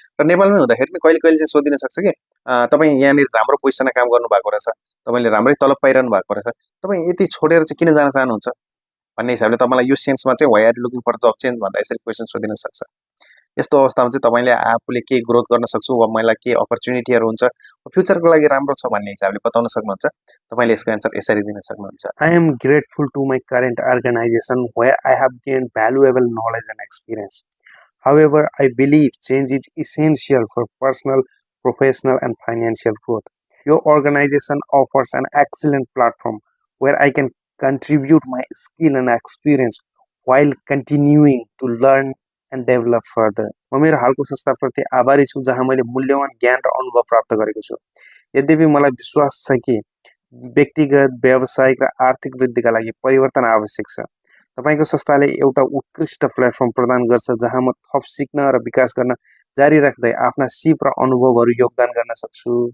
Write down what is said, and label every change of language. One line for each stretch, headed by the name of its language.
Nepali: र नेपालमै हुँदाखेरि पनि कहिले कहिले चाहिँ सोधिन सक्छ कि तपाईँ यहाँनिर राम्रो पोजिसनमा काम गर्नु भएको रहेछ, तपाईँले राम्रै तलब पाइरहनु भएको रहेछ, तपाईँ यति छोडेर चाहिँ किन जान चाहनुहुन्छ भन्ने हिसाबले तपाईँलाई यो सेन्समा चाहिँ
English: why are you looking for job change
Nepali: भनेर यसरी क्वेसन सोधिन सक्छ। यस्तो अवस्थामा चाहिँ तपाईँले आफूले के ग्रोथ गर्न सक्छु वा मलाई के अपर्च्युनिटीहरू हुन्छ फ्युचरको लागि राम्रो छ भन्ने हिसाबले बताउन सक्नुहुन्छ। तपाईँले यसको एन्सर यसरी दिन सक्नुहुन्छ।
English: I am grateful to my current organization where I have gained valuable knowledge and experience. However, I believe change is essential for personal, professional, and financial growth. Your organization offers an excellent platform where I can contribute my skill and experience while continuing to learn and develop further.
Nepali: म मेरो हालको संस्थाप्रति आभारी छु जहाँ मैले मूल्यवान ज्ञान र अनुभव प्राप्त गरेको छु। यद्यपि मलाई विश्वास छ कि व्यक्तिगत, व्यावसायिक र आर्थिक वृद्धिका लागि परिवर्तन आवश्यक छ। तपाईको संस्थाले एउटा उत्कृष्ट प्लेटफर्म प्रदान गर्छ जहाँ म थप सिक्न र विकास गर्न जारी राख्दै आफ्ना सिप र अनुभवहरू योगदान गर्न सक्छु।